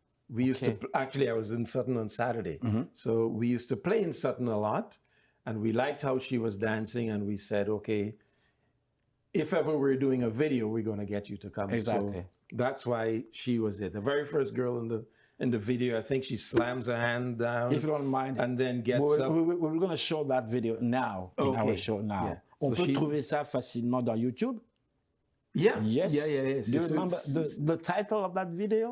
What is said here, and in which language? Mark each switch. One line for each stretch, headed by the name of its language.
English: We used to, actually I was in Sutton on Saturday. So we used to play in Sutton a lot, and we liked how she was dancing, and we said, okay, if ever we're doing a video, we're going to get you to come. Exactly. So that's why she was there. The very first girl in the video, I think she slams her hand down. If you don't mind. And then gets up. We're going to show that video now, in our show now. Yeah.
French: On peut trouver ça facilement dans YouTube?
English: Yeah. Yes. Yeah. Do you remember the title of that video?